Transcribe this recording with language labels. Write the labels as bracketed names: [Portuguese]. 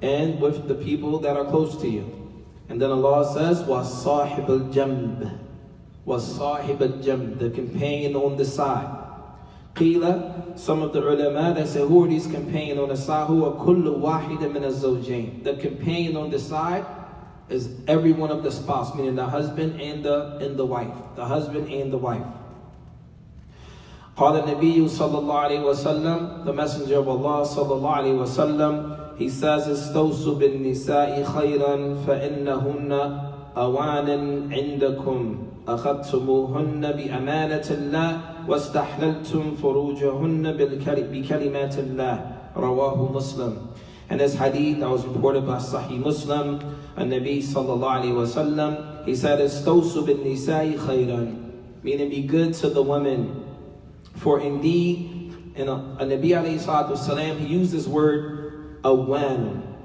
[English] and with the people that are close to you. And then Allah says, [Arabic] وَصَاحِبَ الْجَنْبِ وَصَاحِبَ الْجَنْبِ, [English] the companion on the side. Qila, some of the ulama, they say, who are these companions on the side? Who are [Arabic] kullu wahid min az-zawjayn. [English] The companion on the side is every one of the spouse, meaning the husband and the wife. The husband and the wife. [Arabic] قال النبي صلى الله عليه وسلم, [English] the messenger of Allah [Arabic] صلى الله عليه وسلم, [English] he says, [Arabic] استوصوا بالنساء خيرا فإنهن أوان عندكم أخذتموهن بأمانة الله واستحللتم فروجهن بكلمات الله. رواه [English] Muslim. And this hadith that was reported by Sahih Muslim, An-Nabi sallallahu alayhi wa sallam, he said, [Arabic] استوصوا بالنساء خيرا, [English] meaning be good to the women. For indeed, in An-Nabi alayhi salatu wasalam, he used this word awan.